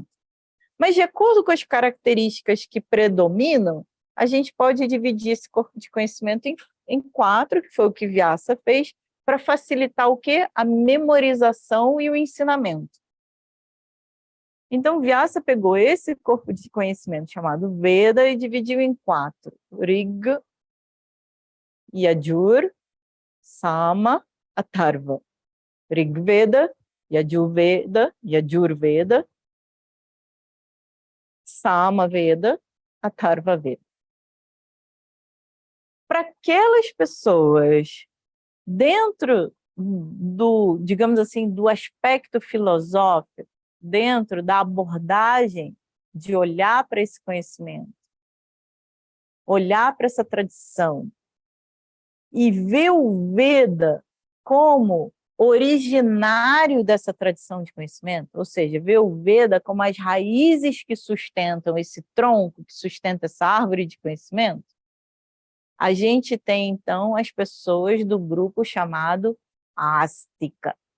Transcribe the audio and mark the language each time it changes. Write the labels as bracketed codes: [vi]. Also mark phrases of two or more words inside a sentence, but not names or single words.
[pt] Mas de acordo com as características que predominam, a gente pode dividir esse corpo de conhecimento em 4, que foi o que Vyasa fez, para facilitar o quê? A memorização e o ensinamento. Então, Vyasa pegou esse corpo de conhecimento chamado Veda e dividiu em 4. Rig, Yajur, Sama, Atharva. Rig Veda, Yajurveda, Sama Veda, Atharva Veda. Para aquelas pessoas dentro do, digamos assim, do aspecto filosófico, dentro da abordagem de olhar para esse conhecimento, olhar para essa tradição e ver o Veda como originário dessa tradição de conhecimento, ou seja, ver o Veda como as raízes que sustentam esse tronco, que sustenta essa árvore de conhecimento, a gente tem, então, as pessoas do grupo chamado Ástica.